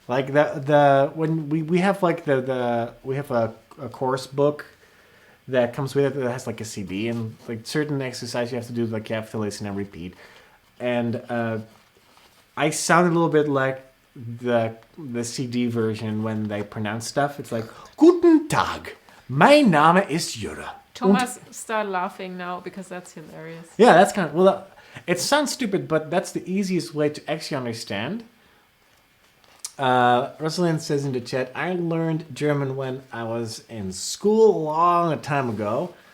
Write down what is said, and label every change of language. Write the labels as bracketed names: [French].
[English] Like when we have like we have a course book that comes with it that has like a CD and like certain exercises you have to do, like you have to listen and repeat. And I sound a little bit like the CD version when they pronounce stuff. It's like [German] Guten Tag, mein Name ist Jurre. [English] Thomas started laughing now because that's hilarious. Yeah, that's kind of... Well, it sounds stupid, but that's the easiest way to actually understand. Rosalind says in the chat, I learned German when I was in school a long time ago.